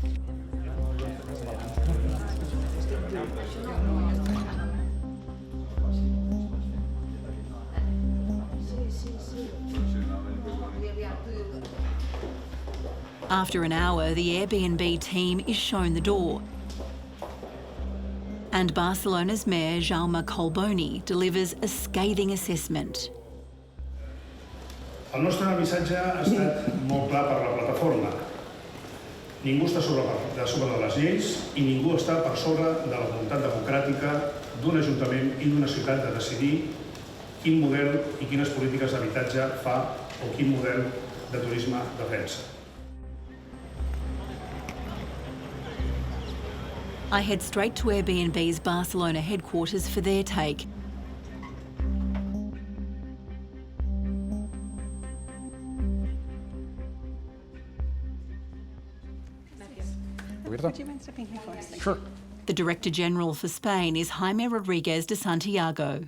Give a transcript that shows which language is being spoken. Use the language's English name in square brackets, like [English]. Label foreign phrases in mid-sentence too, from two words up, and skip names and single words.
[English] After an hour, the Airbnb team is shown the door. And Barcelona's Mayor Jaume Collboni delivers a scathing assessment. [Catalan] El nostre missatge ha estat molt clar per la plataforma. Ningú està sobre de les lleis i ningú està per sobre de la voluntat democràtica d'un ajuntament i d'una ciutat de decidir quin model i quines polítiques d'habitatge fa o quin model de turisme defensa. [English] I head straight to Airbnb's Barcelona headquarters for their take. Would you mind stepping here for a second? Sure. The Director General for Spain is Jaime Rodriguez de Santiago.